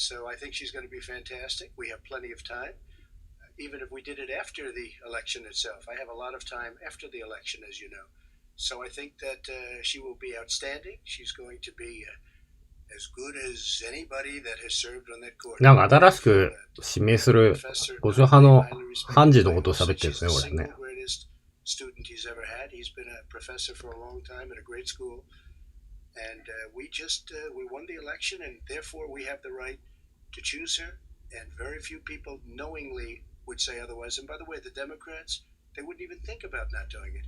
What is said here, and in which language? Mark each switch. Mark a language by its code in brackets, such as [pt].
[en] So I think she's going to be fantastic. We have plenty of time, even if we did it after the election itself. I have a lot of time after the election, as you know. So I think that she will be outstanding. She's going to be as good as anybody that has served on that court. [ja] なんか新しく指名する保守派の判事のことを喋ってるんですね、これね。 [en] Student he's ever had. He's been a professor for a long time at a great school. And we won the election, and therefore we have the right to choose her. And very few people knowingly would say otherwise. And by the way, the Democrats, they wouldn't even think about not doing it.